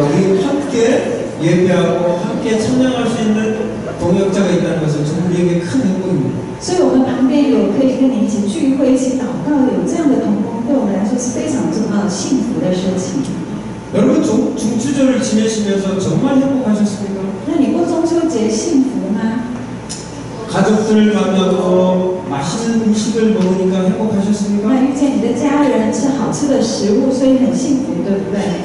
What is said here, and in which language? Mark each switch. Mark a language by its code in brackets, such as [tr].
[ko] 우리 함께 예배하고 함께 찬양할 수 있는 동역자가 있다는 것은 전 우리에게 큰 행복입니다. [zh] 所以我们旁边有可以跟你一起聚会、一起祷告，有这样的同工，对我们来说是非常重要、幸福的事情。 [ko] 여러분 중추절을 지내시면서 정말 행복하셨습니까? [zh] 那你过中秋节幸福吗？ [ko] 가족들 만나고 맛있는 음식을 먹으니까 행복하셨습니까? [zh] 那遇见你的家人，吃好吃的食物，所以很幸福，对不对？